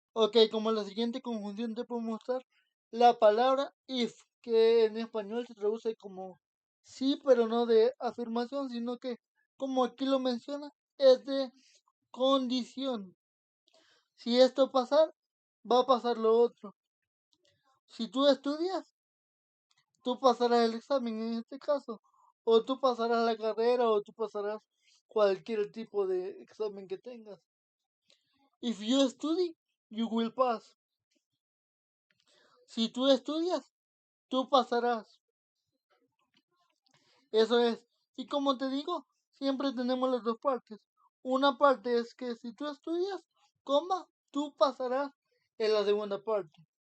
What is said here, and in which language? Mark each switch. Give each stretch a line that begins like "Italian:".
Spanish: Ok, como la siguiente conjunción te puedo mostrar la palabra if, que en español se traduce como sí, pero no de afirmación, sino que, como aquí lo menciona, es de condición. Si esto pasar, va a pasar lo otro. Si tú estudias, tú pasarás el examen en este caso, o tú pasarás la carrera, o tú pasarás cualquier tipo de examen que tengas.
English: If you study, you will pass.
Spanish: Si tú estudias, tú pasarás. Eso es. Y como te digo, siempre tenemos las dos partes. Una parte es que si tú estudias, coma, tú pasarás en la segunda parte.